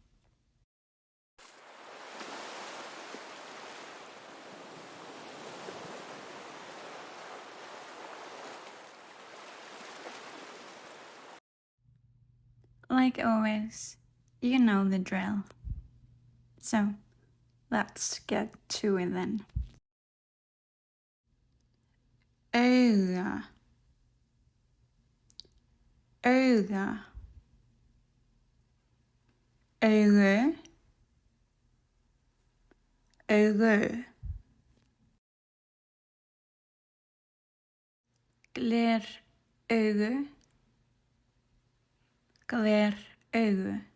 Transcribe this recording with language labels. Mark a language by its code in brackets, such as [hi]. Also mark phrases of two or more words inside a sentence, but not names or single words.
[en] Like always, you know the drill. So, let's get to it then. [is] Auga. Auga. augu, augu. Gler augu, gler augu.